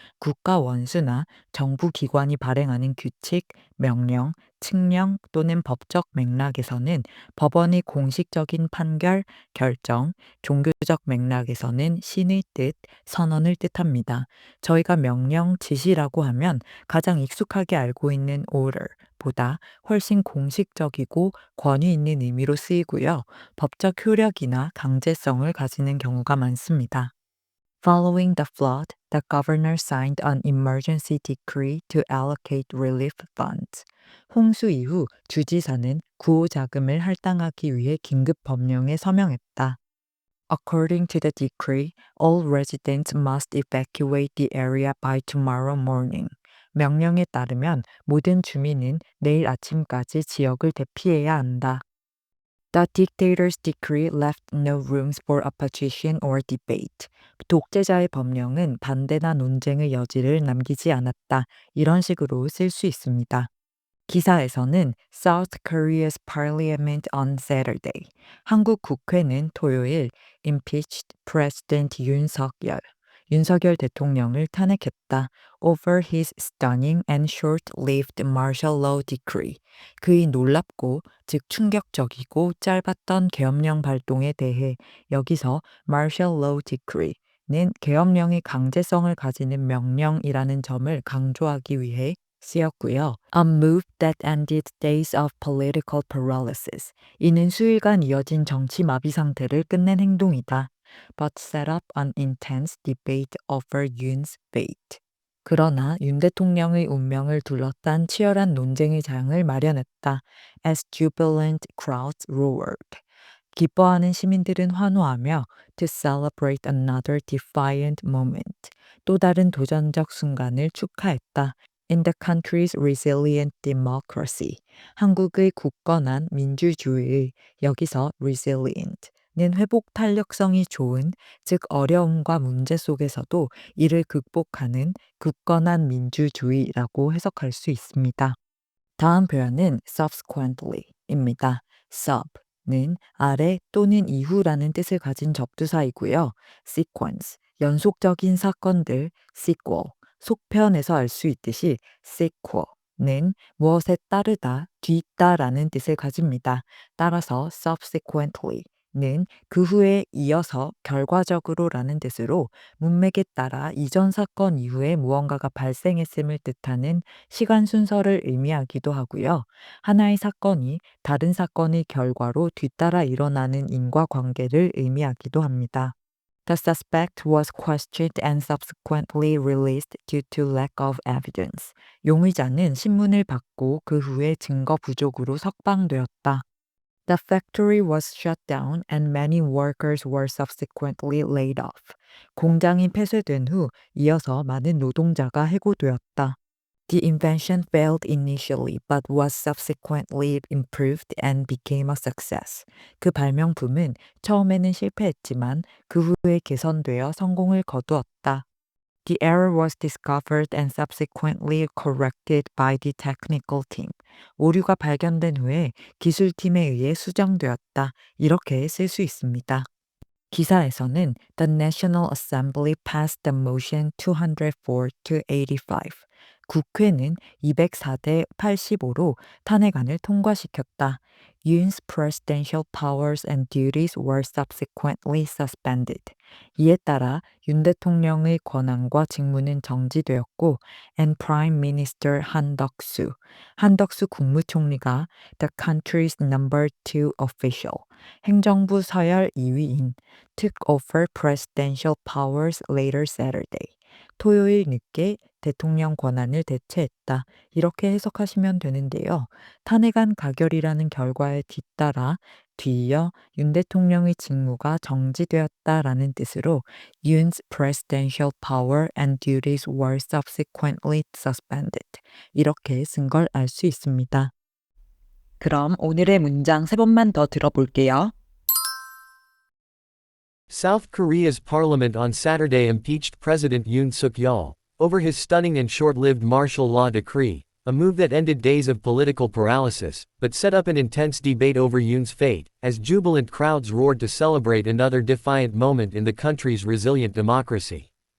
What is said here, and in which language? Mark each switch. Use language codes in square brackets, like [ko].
[ko] 국가 원수나 정부 기관이 발행하는 규칙, 명령, 칙령 또는 법적 맥락에서는 법원의 공식적인 판결, 결정, 종교적 맥락에서는 신의 뜻, 선언을 뜻합니다. 저희가 명령, 지시라고 하면 가장 익숙하게 알고 있는 order보다 훨씬 공식적이고 권위 있는 의미로 쓰이고요. 법적 효력이나 강제성을 가지는 경우가 많습니다. [en] Following the flood, the governor signed an emergency decree to allocate relief funds. [ko] 홍수 이후 주지사는 구호 자금을 할당하기 위해 긴급 법령에 서명했다. [en] According to the decree, all residents must evacuate the area by tomorrow morning. [ko] 명령에 따르면 모든 주민은 내일 아침까지 지역을 대피해야 한다. [en] The dictator's decree left no rooms for opposition or debate. [ko] 독재자의 법령은 반대나 논쟁의 여지를 남기지 않았다. 이런 식으로 쓸 수 있습니다. 기사에서는 [en] South Korea's parliament on Saturday. [ko] 한국 국회는 토요일 [en] impeached President [ko] 윤석열 대통령을 탄핵했다. [en] Over his stunning and short-lived martial law decree. [ko] 그의 놀랍고 즉 충격적이고 짧았던 계엄령 발동에 대해 여기서 martial law decree는 계엄령의 강제성을 가지는 명령이라는 점을 강조하기 위해 쓰였고요. [en] A move that ended days of political paralysis. [ko] 이는 수일간 이어진 정치 마비 상태를 끝낸 행동이다. [en] But set up an intense debate over Yoon's fate. [ko] 그러나 윤 대통령의 운명을 둘러싼 치열한 논쟁의 장을 마련했다. [en] As jubilant crowds roared. [ko] 기뻐하는 시민들은 환호하며 [en] to celebrate another defiant moment. [ko] 또 다른 도전적 순간을 축하했다. [en] In the country's resilient democracy. [ko] 한국의 굳건한 민주주의의 여기서 resilient는 회복 탄력성이 좋은, 즉 어려움과 문제 속에서도 이를 극복하는 굳건한 민주주의라고 해석할 수 있습니다. 다음 표현은 subsequently입니다. sub는 아래 또는 이후라는 뜻을 가진 접두사이고요. sequence, 연속적인 사건들, sequel, 속편에서 알 수 있듯이 sequel는 무엇에 따르다, 뒤따라는 뜻을 가집니다. 따라서 subsequently는 그 후에 이어서 결과적으로라는 뜻으로 문맥에 따라 이전 사건 이후에 무언가가 발생했음을 뜻하는 시간 순서를 의미하기도 하고요. 하나의 사건이 다른 사건의 결과로 뒤따라 일어나는 인과관계를 의미하기도 합니다. [en] The suspect was questioned and subsequently released due to lack of evidence. [ko] 용의자는 신문을 받고 그 후에 증거 부족으로 석방되었다. [en] The factory was shut down and many workers were subsequently laid off. [ko] 공장이 폐쇄된 후 이어서 많은 노동자가 해고되었다. [en] The invention failed initially but was subsequently improved and became a success. [ko] 그 발명품은 처음에는 실패했지만 그 후에 개선되어 성공을 거두었다. [en] The error was discovered and subsequently corrected by the technical team. [ko] 오류가 발견된 후에 기술팀에 의해 수정되었다. 이렇게 쓸 수 있습니다. 기사에서는 [en] The National Assembly passed the motion 204 to 85. [ko] 국회는 204대 85로 탄핵안을 통과시켰다. [en] Yoon's presidential powers and duties were subsequently suspended. [ko] 이에 따라 윤 대통령의 권한과 직무는 정지되었고 [en] and Prime Minister 한덕수 [ko] 국무총리가 [en] the country's number 2 official, [ko] 행정부 서열 2위인 [en] took over presidential powers later Saturday. [ko] 토요일 늦게 대통령 권한을 대체했다. 이렇게 해석하시면 되는데요. 탄핵안 가결이라는 결과에 뒤따라 뒤이어 윤 대통령의 직무가 정지되었다라는 뜻으로 [en] Yoon's presidential power and duties were subsequently suspended. [ko] 이렇게 쓴 걸 알 수 있습니다. 그럼 오늘의 문장 3번만 더 들어볼게요. [en] South Korea's parliament on Saturday impeached President Yoon Suk-yeol over his stunning and short-lived martial law decree, a move that ended days of political paralysis, but set up an intense debate over Yoon's fate, as jubilant crowds roared to celebrate another defiant moment in the country's resilient democracy.